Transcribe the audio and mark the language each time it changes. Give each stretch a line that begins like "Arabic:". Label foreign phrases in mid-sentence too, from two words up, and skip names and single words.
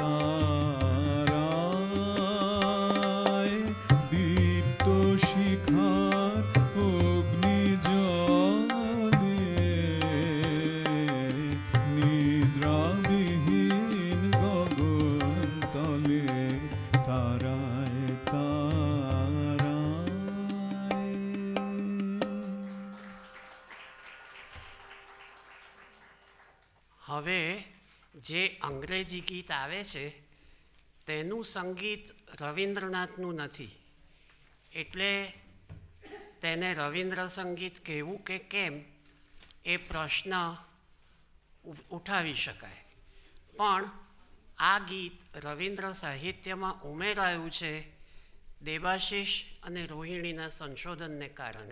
Bangla: তারায় দীপ্ত শিখার অগ্নি জলে, নিদ্রাবিহীন গগন তলে, তারায় তারায়.
Gujarati: હવે જે અંગ્રેજી ગીત આવે છે તેનું સંગીત રવિન્દ્રનાથનું નથી, એટલે તેને રવિન્દ્ર સંગીત કહેવું કે કેમ એ પ્રશ્ન ઉઠાવી શકાય, પણ આ ગીત રવિન્દ્ર સાહિત્યમાં ઉમેરાયું છે દેવાશીષ અને રોહિણીના સંશોધનને કારણે.